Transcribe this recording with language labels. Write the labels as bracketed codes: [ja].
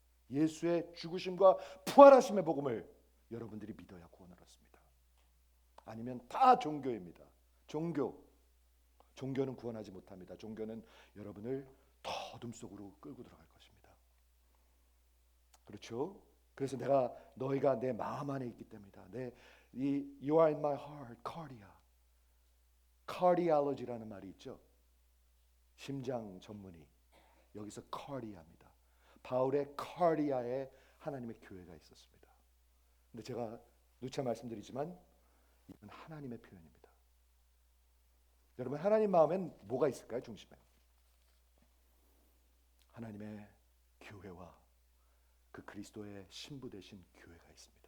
[ko] 예수의 죽으심과 부활하심의 복음을 여러분들이 믿어야 구원을 얻습니다. 아니면 다 종교입니다. 종교는 구원하지 못합니다. 종교는 여러분을 더 어둠 속으로 끌고 들어갈 것입니다. 그렇죠? 그래서 너희가 내 마음 안에 있기 때문이다. [en] You are in my heart, cardiology [ko] 라는 말이 있죠. 심장 전문의. 여기서 cardia입니다. 바울의 cardia에 하나님의 교회가 있었습니다. 근데 제가 누차 말씀드리지만 이건 하나님의 표현입니다. 여러분, 하나님 마음엔 뭐가 있을까요? 중심에 하나님의 교회와 그 그리스도의 신부 되신 교회가 있습니다.